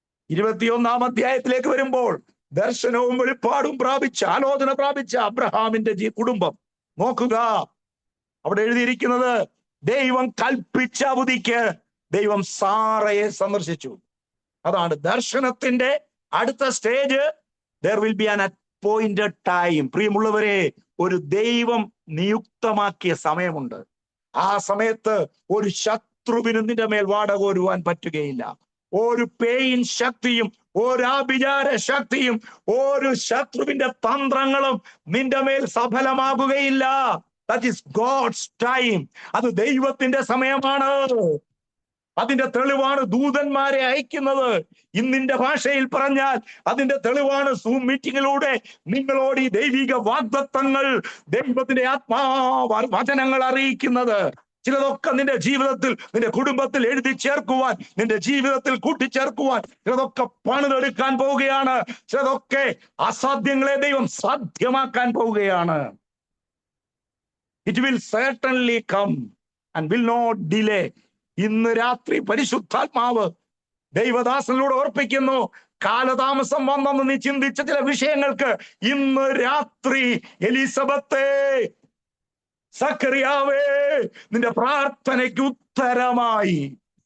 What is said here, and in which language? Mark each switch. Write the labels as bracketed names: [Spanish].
[Malayalam] 21-ാം അധ്യായത്തിലേക്ക് വരുമ്പോൾ ദർശനവും വെളിപ്പാടും പ്രാപിച്ച, ആലോചന പ്രാപിച്ച അബ്രഹാമിന്റെ കുടുംബം നോക്കുക. അവിടെ എഴുതിയിരിക്കുന്നത്, ദൈവം കൽപ്പിച്ച അവധിക്ക് ദൈവം സാറയെ സന്ദർശിച്ചു. അതാണ് ദർശനത്തിന്റെ അടുത്ത stage. [English] there will be an appointed time. [Malayalam] പ്രിയമുള്ളവരെ, ഒരു ദൈവം നിയുക്തമാക്കിയ സമയമുണ്ട്. ആ സമയത്ത് ഒരു ശത്രുവിന് നിന്റെ മേൽ വാടകോരുവാൻ പറ്റുകയില്ല. ഒരു പേയിൻ ശക്തിയും, ഒരാഭിചാര ശക്തിയും, ഒരു ശത്രുവിന്റെ തന്ത്രങ്ങളും നിന്റെ മേൽ സഫലമാകുകയില്ല. [English] That is God's time. [Malayalam] അത് ദൈവത്തിന്റെ സമയമാണ്. അതിന്റെ തെളിവാണ് ദൂതന്മാരെ അയക്കുന്നത്. ഇന്നിന്റെ ഭാഷയിൽ പറഞ്ഞാൽ അതിന്റെ തെളിവാണ് സൂം മീറ്റിങ്ങിലൂടെ നിങ്ങളോട് ഈ ദൈവിക വാഗ്ദത്തങ്ങൾ, ദൈവത്തിന്റെ വചനങ്ങൾ അറിയിക്കുന്നത്. ചിലതൊക്കെ നിന്റെ ജീവിതത്തിൽ, നിന്റെ കുടുംബത്തിൽ എഴുതി ചേർക്കുവാൻ, നിന്റെ ജീവിതത്തിൽ കൂട്ടിച്ചേർക്കുവാൻ ചിലതൊക്കെ പണിതെടുക്കാൻ പോവുകയാണ്. ചിലതൊക്കെ അസാധ്യങ്ങളെ ദൈവം സാധ്യമാക്കാൻ പോവുകയാണ്. [English] It will certainly come and will not delay. [Malayalam] ഇന്ന് രാത്രി പരിശുദ്ധാത്മാവ് ദൈവദാസനിലൂടെ ഓർപ്പിക്കുന്നു, കാലതാമസം വന്നെന്ന് നീ ചിന്തിച്ച ചില വിഷയങ്ങൾക്ക് ഇന്ന് രാത്രി എലിസബത്തെ, സക്കറിയാവേ, നിന്റെ പ്രാർത്ഥനയ്ക്ക് ഉത്തരമായി.